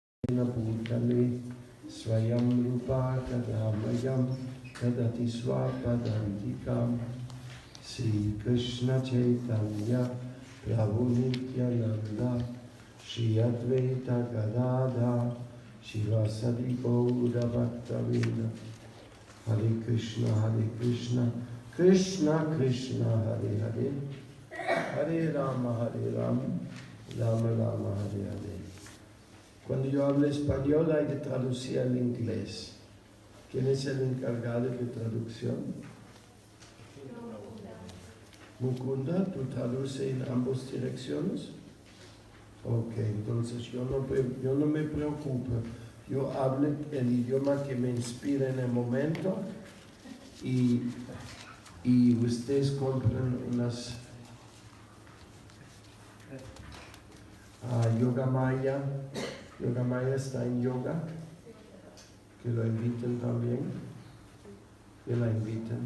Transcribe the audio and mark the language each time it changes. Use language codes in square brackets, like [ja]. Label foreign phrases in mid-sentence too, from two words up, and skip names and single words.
[sa] Bhutale Swayam Rupa Tadamayam Tadati Swapadantikam Sri Krishna Chaitanya Prabhu Nityananda Shri Advaita Gadadha Shivasadi Gaura Bhaktavinda Hare Krishna Krishna Krishna Hare Hare Hare Rama Rama Rama Hare Hare. [es] Cuando yo hablo español hay que traducir al inglés. ¿Quién es el encargado de traducción? Mukunda, ¿tú traduces en ambas direcciones? Ok, entonces yo no me preocupo. Yo hablo el idioma que me inspira en el momento y ustedes compran unas Yoga Maya. Yoga Maya está en yoga. Que lo inviten también. Que la inviten.